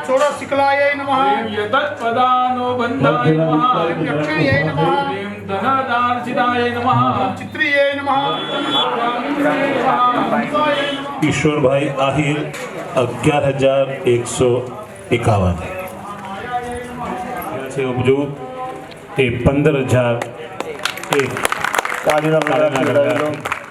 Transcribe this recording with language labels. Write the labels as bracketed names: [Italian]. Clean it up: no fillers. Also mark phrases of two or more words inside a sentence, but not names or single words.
[Sanskrit] શુક્લાય નમઃ यतत्पदानो बन्धाय नमः यक्षिण्यै नमः ह्रीं धनदार्जिताय नमः चित्रिये नमः [Gujarati] ઈશ્વરભાઈ આહિર 11,151 છે ઉપજો એ 15,001 તાળીના ગળગડાટ વધાવી દો.